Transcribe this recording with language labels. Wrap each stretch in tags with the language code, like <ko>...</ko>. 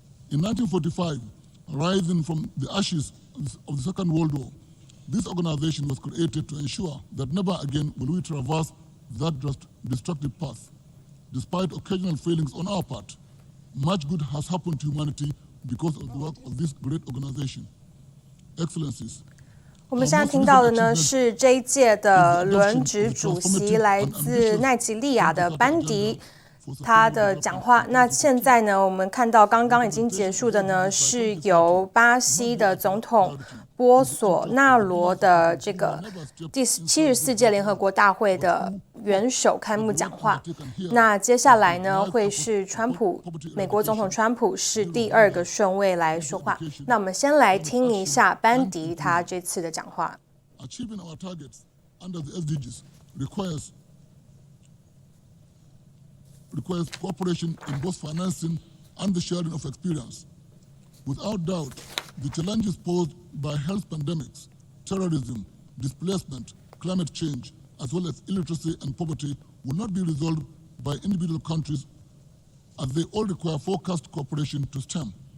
<en>In 1945, rising from the ashes of the Second World War, this organization was created to ensure that never again will we traverse that destructive path. Despite occasional failings on our part, much good has happened to humanity because of the work of this great organization. Excellencies,</en> <zh>我们现在听到的呢是这一届的轮值主席来自奈及利亚的班迪，他的讲话。那现在呢，我们看到刚刚已经结束的呢，是由巴西的总统波索纳罗的这个第74届联合国大会的元首开幕讲话。那接下来呢，会是美国总统川普是第2个顺位来说话。那我们先来听一下班迪他这次的讲话。</zh> <en>Achieving our targets under the SDGs requires cooperation in both financing and the sharing of experience. Without doubt, the challenges posed by health pandemics, terrorism, displacement, climate change, as well as illiteracy and poverty will not be resolved by individual countries, as they all require focused cooperation to stem.</en>